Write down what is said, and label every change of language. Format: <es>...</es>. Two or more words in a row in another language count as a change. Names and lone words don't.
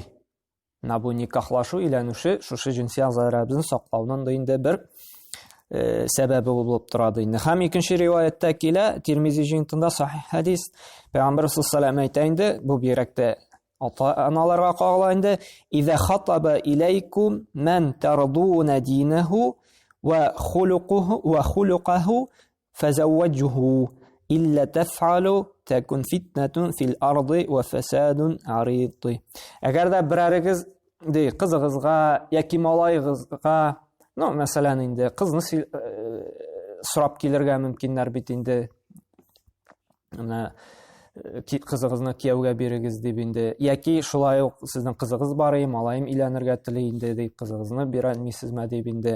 <tt>Менә бу никахлашу, өйләнүше шушы җинси агъзаларыбызны саклауның да инде бер сәбәбе булып тора ди. Һәм икенче риваяттә килә, Тирмизи җиңтында сахих хадис, Пәйгамбер саллаллаһу әйтә инде, бу бигрәк тә ата-аналарга кагыла инде:</tt> <ar>"إذا خطب إليكم من ترضون دينه وخلقه فزوجوه إلا تفعلوا تكن فتنة في الأرض وفساد عريض".</ar> <tt>Әгәр дә берәрегез ди кызыгызга яки малайыгызга, мәсәлән инде кызны сорап килергә мөмкиннәр бит инде. Менә кызыгызны кияүгә бирегез дип инде, яки шулай ук сезнең кызыгыз бар, малаем өйләнергә тели инде дип кызыгызны бирәлмисезме дип инде.</tt>